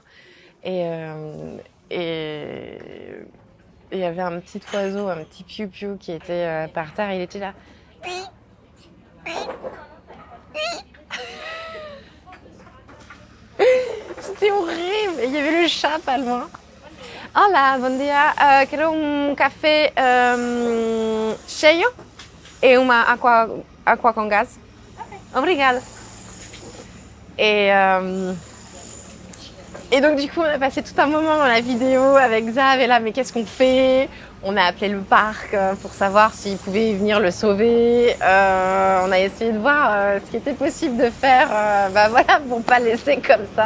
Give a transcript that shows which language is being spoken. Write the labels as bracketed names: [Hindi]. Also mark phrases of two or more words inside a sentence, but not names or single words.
[French] Et il y avait un petit oiseau, un petit piou-piou qui était par terre. Il était là. C'était horrible. Et il y avait le chat pas loin. [Catalan] Hola, bon dia. [Portuguese] Quero café cheio e uma aqua com gás. Obrigada. [French] Et Et donc du coup, on a passé tout un moment dans la vidéo avec Xav et là, mais qu'est-ce qu'on fait? On a appelé le parc pour savoir s'ils pouvaient venir le sauver. On a essayé de voir ce qui était possible de faire, voilà, pour pas le laisser comme ça.